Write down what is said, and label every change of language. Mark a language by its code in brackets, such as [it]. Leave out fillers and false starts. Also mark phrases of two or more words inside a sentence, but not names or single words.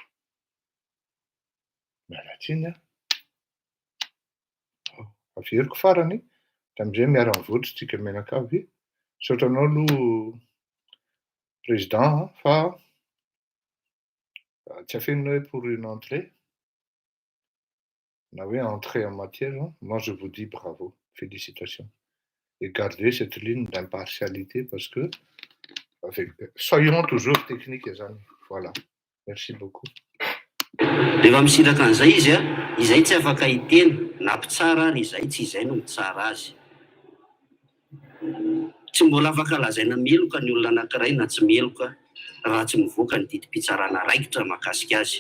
[mg] Miala tsiny a. Averiko farany dia amin'izay miara mivoatra tsika menakavy. Saotranao aloha président fa tsy afenina hoe [fr] pour une entrée [mg] na hoe [fr] entrée en matière. Moi je vous dis bravo, félicitations. Et gardez cette ligne d'impartialité parce que soyons toujours techniques zany. Voilà. Merci beaucoup. [mg] Rehefa misiraka an'izay izy izay tsy afaka hiteny na mpitsara ary izay tsy izay no mitsara azy. Tsy mbola afaka lazaina meloka ny olona anankiray na tsy meloka raha tsy mivoaka ny didim-pitsarana raikitra mahakasika azy.